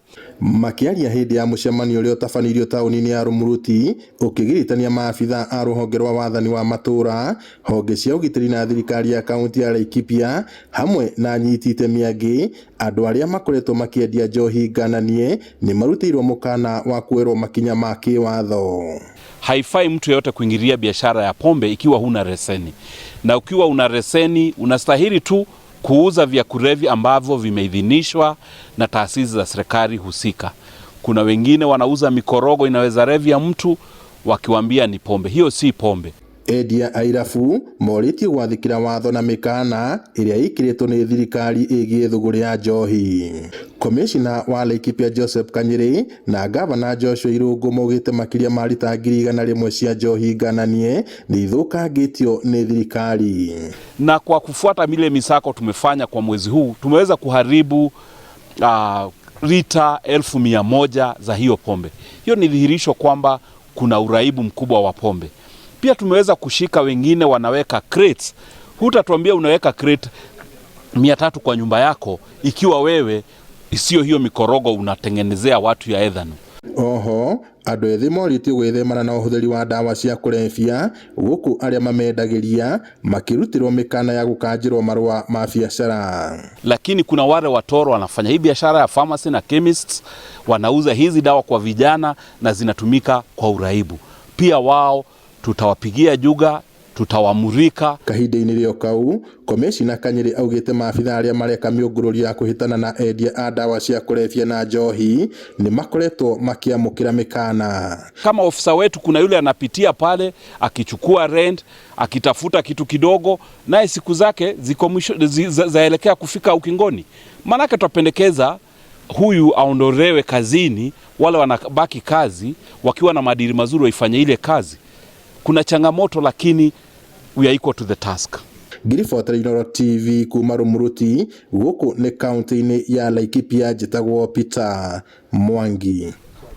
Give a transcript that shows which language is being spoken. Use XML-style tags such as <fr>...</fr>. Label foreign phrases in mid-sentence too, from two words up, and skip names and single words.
<ki>Makiaria hindi ya mucemanio uria utabanirio tauni-ini ya Rumuruti ukigiritania maabitha a ruhonge rwa wathani wa matura, honge cia ugitiri na thirikari ya kaunti ya Laikipia hamwe na nyiti itemi angi, andu aria makoretwo makiendia njohi ngananie ni marutirwo mukana wa kuerwo makinya ma kiwatho.</ki> <sw>Haifai mtu yeyote kuingilia biashara ya pombe ikiwa huna leseni, na ukiwa una leseni unastahili tu kuuza vya kulevya ambavyo vimeidhinishwa na taasisi za serikali husika. Kuna wengine wanauza mikorogo inaweza revya mtu wakiwaambia ni pombe. Hiyo si pombe.</sw> <ki>Endia airabu moritio gwathikira watho na mikana iria ikiretwo ni thirikari igie thuguri ya njohi. Komishina wa Laikipia Joseph Kanyiri na gavana Joshua Irungu maugite makiria ma rita 100,000 cia njohi ngananie ni ithukangitio ni thirikari.</ki> <sw>Na kwa kufuata mile misako tumefanya kwa mwezi huu tumeweza kuharibu lita 1,100 za hiyo pombe. Hiyo ni dhihirisho kwamba kuna uraibu mkubwa wa pombe. Pia tumeweza kushika wengine wanaweka crates. Hutatuambia unaweka crate 300 kwa nyumba yako ikiwa wewe isio hiyo mikorogo unatengenezea watu ya ethano.</sw> <ki>Oho, andu ethi moritio gwithemana na uhuthiri wa dawa cia kulevya guku aria mamendagiria makirutirwo mikana ya gukanjirwo marua ma biashara.</ki> <sw>Lakini kuna wale watoro wanafanya hii biashara ya pharmacy na chemists, wanauza hizi dawa kwa vijana na zinatumika kwa uraibu. Pia wao tutawapigia juga, tutawamurika.</sw> <ki>Kahinde-ini rio kau, komishina Kanyiri augite maabitha aria mareka miungururi ya kuhitana na endia a dawa cia kulevya na njohi ni makoretwo makiamukira mikana.</ki> <sw>Kama ofisa wetu kuna yule anapitia pale akichukua rent, akitafuta kitu kidogo, naye siku zake ziko mwisho zaelekea kufika ukingoni. Manake tutapendekeza huyu aondolewe kazini, wale wanabaki kazi wakiwa na maadili mazuri waifanye ile kazi. Kuna changamoto lakini</sw> <en>we are equal to the task.</en> <ki>Ngiribota Inooro TV kuma Rumuruti guku ni kaunti-ini ya Laikipia, njitagwo Peter Mwangi.</ki>